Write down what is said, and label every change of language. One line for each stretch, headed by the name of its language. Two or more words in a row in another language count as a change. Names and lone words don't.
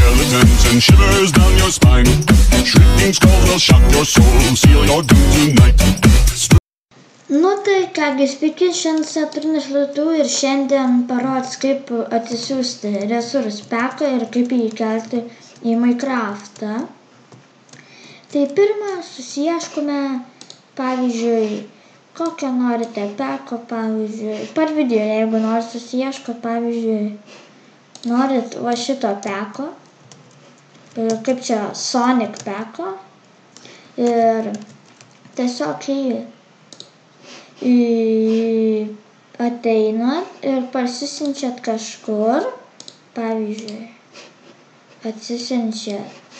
English: intense and shivers down your spine. Shrieking skulls will shock your soul, seal your doom tonight.
Lithuanian: Nu tai kągi, sveiki, šiandien Saturnas Lietu ir šiandien parodys, kaip atsisiųsti resursų peką ir kaip jį įkelti į Minecraftą. Tai pirmą susiieškome, pavyzdžiui, kokią norite peko, pavyzdžiui, per video, jeigu norit susiieško, pavyzdžiui, norit va šito peko, kaip čia Sonic peko, ir tiesiog ateinat ir parsisiunčiat kažkur, pavyzdžiui, atsisiunčiat